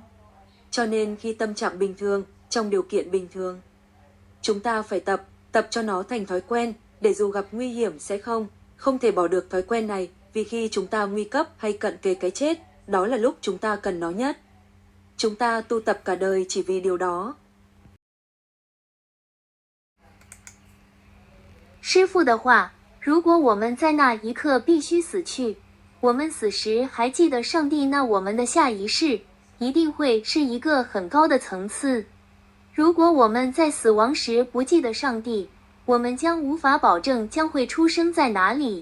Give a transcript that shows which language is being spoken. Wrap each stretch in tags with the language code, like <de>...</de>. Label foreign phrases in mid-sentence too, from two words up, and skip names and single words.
<vi>Cho nên khi tâm trạng bình thường, trong điều kiện bình thường, chúng ta phải tập cho nó thành thói quen, để dù gặp nguy hiểm sẽ không thể bỏ được thói quen này, vì khi chúng ta nguy cấp hay cận kề cái chết, đó là lúc chúng ta cần nó nhất. Chúng ta tu tập cả đời chỉ vì điều đó.</vi> <zh>师父的话，如果我们在那一刻必须死去，我们死时还记得上帝，那我们的下一世一定会是一个很高的层次。如果我们在死亡时不记得上帝，我们将无法保证将会出生在哪里。</zh>